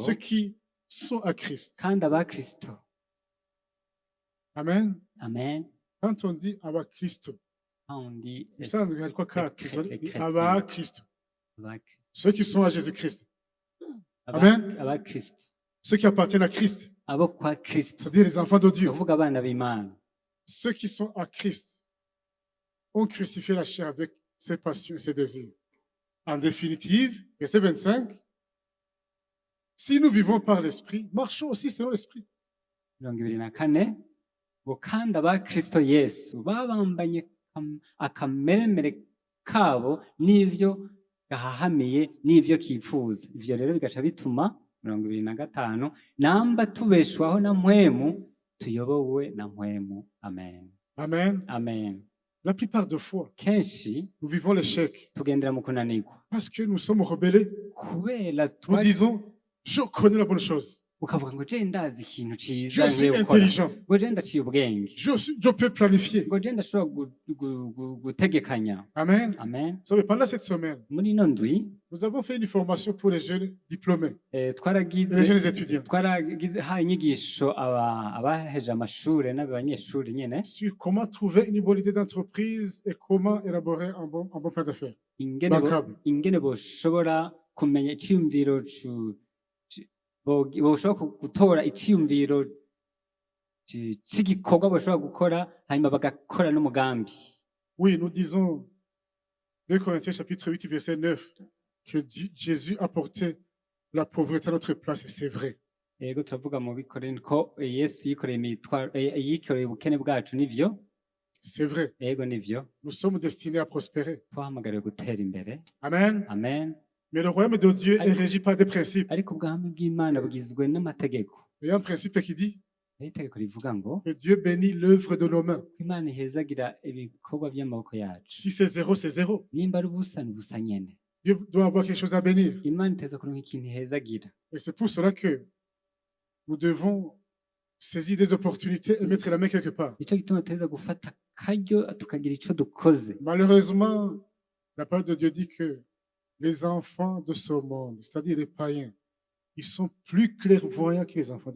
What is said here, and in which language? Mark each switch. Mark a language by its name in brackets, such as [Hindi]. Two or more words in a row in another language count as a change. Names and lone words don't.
[French] ceux qui sont à Christ. [Rundi] kandi abakristo [French] Amen. [Rundi] amen [French] Quand on dit à Christ, [Rundi] kandi [French] ça veut dire quoi quatre? les chrétiens. À Christ. [Rundi] abakristo [French] Ceux qui sont à Jésus-Christ. Amen. [Rundi] abakristo [French] Ceux qui appartiennent à Christ. [Rundi] abo kwa kristo [French] C'est-à-dire les enfants de Dieu. [Rundi] kuvuga abana b'imana [French] Ceux qui sont à Christ ont crucifié la chair avec ses passions et ses désirs. En définitive, verset 25, si nous vivons par l'Esprit, marchons aussi selon l'Esprit. [Rundi] mirongo ibiri na kane ngo kandi abakristo yesu babambanye akameremere kabo n'ivyo gahahamiye n'ivyo kifuza ivyo rero bigaca bituma 25 namba tubeshwaho na mpwemu tuyobowe na mpwemu. Amen. Amen. Amen. [French] La plupart des fois, [Rundi] Kenshi [French] nous vivons l'échec [Rundi] tugendera mu kunanirwa [French] parce que nous sommes rebellés. [Rundi] kubera [French] Nous disons, je connais la bonne chose. [Rundi] ukavuga ngo je ndazi ikintu [French] Je [Rundi] ciza [French] suis [Rundi] nkwiye gukora, [French] intelligent. [Rundi] ngo je ndaciye ubwenge, [French] Je peux planifier. [Rundi] ngo je ndashobora gutegekanya. Amen. Amen. [French] Vous savez, pendant cette semaine, [Rundi] Muri ino ndwi [French] nous avons fait une formation pour les jeunes diplômés, les [Rundi] twaragize [French] jeunes étudiants, [Rundi] haye inyigisho abaheje amashure n'abanyeshuri nyene [French] sur comment trouver une bonne idée d'entreprise et comment élaborer un bon plan d'affaires. Bankable. [Rundi] ingene boshobora kumenya iciyumviro boshobora gutora iciyumviro c'igikorwa boshobora gukora hanyuma bagakora n'umugambi. [French] Oui, nous disons, 2 Corinthiens chapitre 8, verset 9, que Jésus a porté la pauvreté à notre place, et c'est vrai. [Rundi] Yego turavuga mu bikorera ko Yesu yikoreye ubukene bwacu, nivyo. [French] C'est vrai. [Rundi] Yego nivyo. [French] Nous sommes destinés à prospérer. [Rundi] Twahamagariwe gutera imbere. [French] Amen. [Rundi] Amen. [French] Mais le royaume de Dieu est régi par des principes. [Rundi] Ariko ubwami bw'Imana bugizwe n'amategeko. [French] Il y a un principe qui dit [Rundi] Hari itegeko rivuga ngo [French] que Dieu bénit l'œuvre de nos mains. [Rundi] Imana ihezagira ibikorwa by'amaboko yacu. [French] Si c'est zéro, c'est zéro. [Rundi] Nimba ari ubusa ni ubusa nyene. [French] Dieu doit avoir quelque chose à bénir. [Rundi] Imana iteza kuronka ikintu ihezagira. [French] Et c'est pour cela que nous devons saisir des opportunités et mettre la main quelque part. [Rundi] Nico gituma tuteza gufata akaryo tukagira ico dukoze. [French] Malheureusement, la parole de Dieu dit que les enfants de ce monde, c'est-à-dire les païens, ils sont plus clairvoyants que les enfants de Dieu.